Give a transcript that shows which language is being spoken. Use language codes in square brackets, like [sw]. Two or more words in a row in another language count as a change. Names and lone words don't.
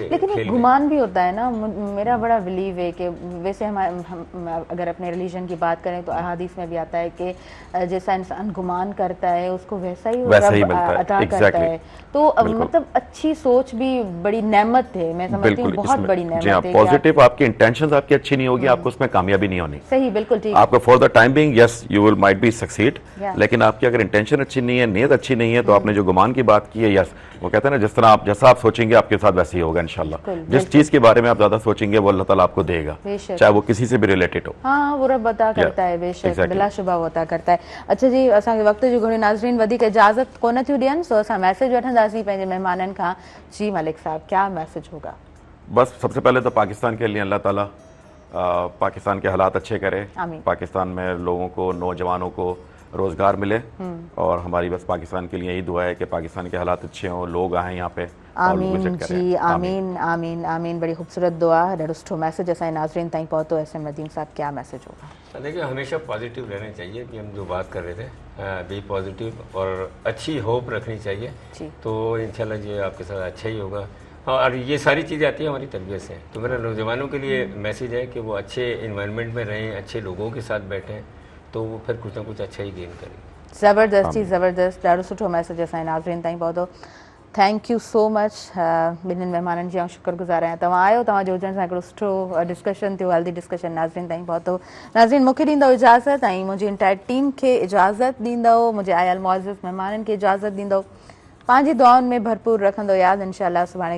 [ur] لیکن ایک گمان بھی ہوتا ہے نا۔ میرا بڑا بلیو ہے کہ ویسے ہم اگر اپنے ریلیجن کی بات کریں تو احادیث میں بھی آتا ہے کہ جیسا انسان گمان کرتا ہے اس کو ویسا ہی رب عطا کرتا ہے. تو مطلب اچھی سوچ بھی بڑی نعمت ہے، میں سمجھتی ہوں بہت بڑی نعمت ہے. پازیٹو آپ کی انٹینشنز آپ کی اچھی نہیں ہوگی، آپ کو اس میں کامیابی نہیں ہونی. صحیح، بالکل ٹھیک. [en] आपको for the time being yes you will might be succeed, [ur] لیکن آپ کی اگر انٹینشن اچھی نہیں ہے، نیت اچھی نہیں ہے، تو آپ نے جو گمان کی بات کی ہے، یس وہ کہتے ہیں نا جیسا آپ سوچیں گے آپ کے ساتھ ویسے ہی ہوگا ان شاء اللہ. جس چیز کے بارے میں آپ زیادہ سوچیں گے وہ اللہ تعالیٰ آپ کو دے گا، چاہے وہ کسی سے بھی ریلیٹڈ ہو. ہاں، وہ رب عطا کرتا ہے، بے شک بلا شبہ وہ عطا کرتا ہے. [sd] अच्छा जी, असांखे वक्त जो घणी नाज़रीन वधीक इजाज़त कोन थियूं ॾियनि, सो असां मैसेज वठंदासीं पंहिंजे मेहमाननि खां। [ur] جی ملک صاحب، کیا میسج ہوگا? بس سب سے پہلے تو پاکستان کے لیے اللہ تعالیٰ پاکستان کے حالات اچھے کرے، پاکستان میں لوگوں کو، نوجوانوں کو روزگار ملے، اور ہماری بس پاکستان کے لیے یہی دعا ہے کہ پاکستان کے حالات اچھے ہوں، لوگ آئیں یہاں پہ. آمین جی، آمین آمین آمین. بڑی خوبصورت دعا, [sd] ॾाढो सुठो मैसेज असांजे नाज़रीन ताईं पहुतो। [ur] ایس ایم ندیم صاحب، کیا میسج ہوگا? دیکھیے، ہمیشہ پازیٹو رہنا چاہیے، کہ ہم جو بات کر رہے تھے, [en] be positive [ur] اور اچھی ہوپ رکھنی چاہیے، تو ان شاء اللہ جو آپ کے ساتھ اچھا ہی ہوگا. اور یہ ساری چیزیں آتی ہیں ہماری تربیت سے۔ تو میرا نوجوانوں کے لیے میسج ہے کہ وہ اچھے انوائرمنٹ میں رہیں، اچھے لوگوں کے ساتھ بیٹھیں، تو وہ پھر کچھ نہ کچھ اچھا ہی گین کریں. زبردست جی، زبردست, [sd] ॾाढो सुठो मैसेज असांजे नाज़रीन ताईं पहुतो। [en] Thank you so much. [sd] ॿिन्हिनि महिमाननि जी शुक्रगुज़ार आहियां। तव्हां आयो, तव्हांजो हुजण सां हिकिड़ो सुठो डिस्कशन थियो, [en] healthy discussion [sd] नाज़रीन ताईं पहुतो। नाज़रीन, मूंखे ॾींदव इजाज़त ऐं मुंहिंजी [en] entire team [sd] खे इजाज़त ॾींदव, मुंहिंजे आयल मुअज़्ज़िज़ महिमाननि खे इजाज़त ॾींदव। पंहिंजी दुआउनि में भरपूर रखंदो यादि।